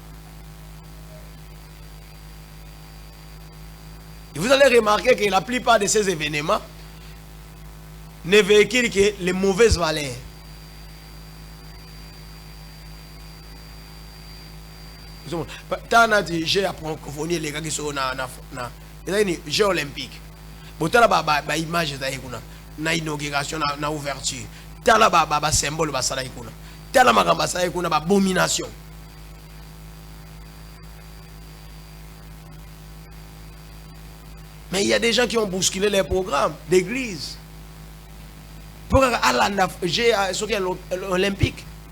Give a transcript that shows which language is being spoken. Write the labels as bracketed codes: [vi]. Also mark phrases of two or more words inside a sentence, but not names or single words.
[fr] Et vous allez remarquer que la plupart de ces événements ne véhiculent que les mauvaises valeurs. Tant que j'ai approfondi les gars qui sont dans les Jeux olympiques. Bon, t'as la image na inauguration, na ouverture. T'as la symbole [ln] basala ikuna. [fr] T'as la magamba [ln] basala ikuna [fr] abomination. Mais il y a des gens qui ont bousculé les programmes d'église. Pour aller à l'Olympique.